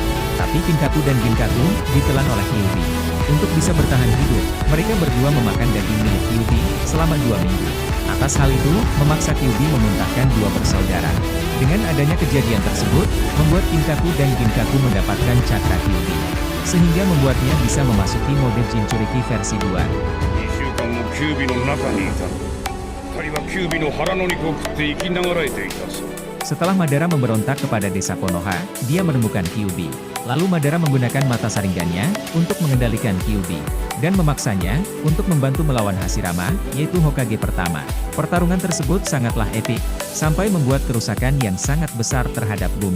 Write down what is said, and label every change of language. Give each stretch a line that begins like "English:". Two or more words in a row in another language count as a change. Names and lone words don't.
Indonesian: Tapi Kinkaku dan Ginkaku, ditelan oleh Kyuubi. Untuk bisa bertahan hidup, mereka berdua memakan daging milik Kyuubi, selama 2 minggu. Atas hal itu, memaksa Kyuubi memuntahkan 2 bersaudara. Dengan adanya kejadian tersebut, membuat Kinkaku dan Ginkaku mendapatkan cakra Kyuubi. Sehingga membuatnya bisa memasuki mode Jinchuriki versi 2.
Japanese: 2週間もキュービの中にいた。二人はキュービの腹の肉を食って生きながらえていたそう。
Indonesian: Setelah Madara memberontak kepada desa Konoha, dia menemukan Kyuubi. Lalu Madara menggunakan mata saringannya, untuk mengendalikan Kyuubi. Dan memaksanya, untuk membantu melawan Hashirama, yaitu Hokage pertama. Pertarungan tersebut sangatlah epik, sampai membuat kerusakan yang sangat besar terhadap bumi.